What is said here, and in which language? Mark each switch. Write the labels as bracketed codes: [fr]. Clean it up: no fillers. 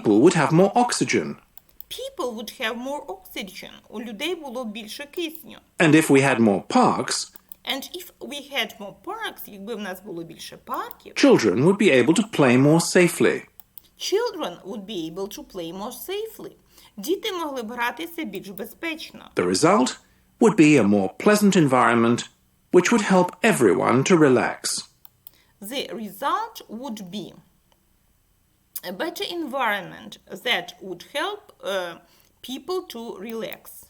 [en] people would have more oxygen. people would have more oxygen. [uk] У людей було більше кисню. [en] And if we had more parks, And if we had more parks, [uk] якби в нас було більше парків, [en] children would be able to play more safely. children would be able to play more safely. [uk] Діти могли б гратися більш безпечно. [en] The result would be a more pleasant environment which would help everyone to relax. The result would be a better environment that would help people to relax.